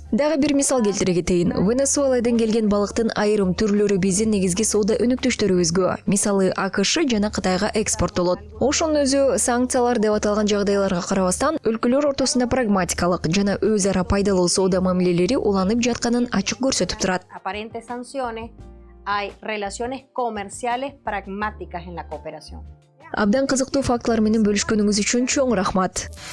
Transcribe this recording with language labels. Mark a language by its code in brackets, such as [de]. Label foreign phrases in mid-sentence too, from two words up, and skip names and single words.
[ky] Дагы бир мисал келтире кетейин. Венесуэладан келген балыктын айрым түрлөрү биздин негизги соода өнөктөштөрүбүзгө, мисалы АКШ жана Кытайга экспорттолот. Ошонун өзү санкциялар деп аталган жагдайларга карабастан, өлкөлөр ортосунда прагматикалык жана өз ара пайдалуу соода мамилелери уланып жатканын ачык көрсөтүп турат. [es] Aparentes sanciones, hay relaciones comerciales pragmáticas en la cooperación. [ky] Абдан кызыктуу фактылар менен бөлүшкөнүңүз үчүн чоң рахмат.